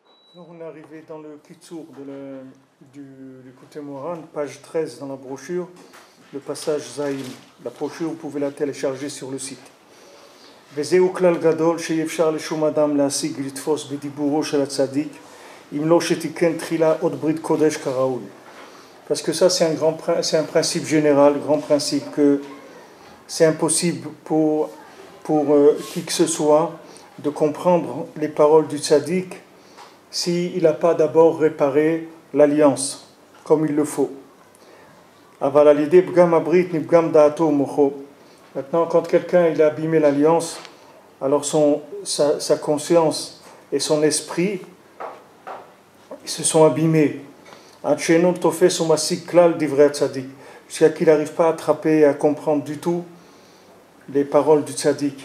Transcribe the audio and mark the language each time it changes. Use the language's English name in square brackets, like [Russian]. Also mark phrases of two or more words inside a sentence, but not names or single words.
[French] Alors on est arrivé dans le Kitsour du côté Moran, page 13 dans la brochure, le passage Zaïm. La brochure, vous pouvez la télécharger sur le site. [Hebrew] וזהו כלל גדול שאי אפשר לשום אדם להשיג לתפוס בדיבורו של הצדיק אם לא שתיקן תחילה עוד ברית קודש כראוי. [French] Parce que ça c'est un principe général, grand principe que c'est impossible pour qui que ce soit de comprendre les paroles du tzaddik s'il n'a pas d'abord réparé l'alliance comme il le faut. [Hebrew] אבל על ידי פגם הברית נפגם דעתו ומוחו. [French] Maintenant, quand quelqu'un il a abîmé l'alliance, alors sa conscience et son esprit se sont abîmés. Jusqu'à qu'il n'arrive pas à attraper et à comprendre du tout les paroles du tzaddik.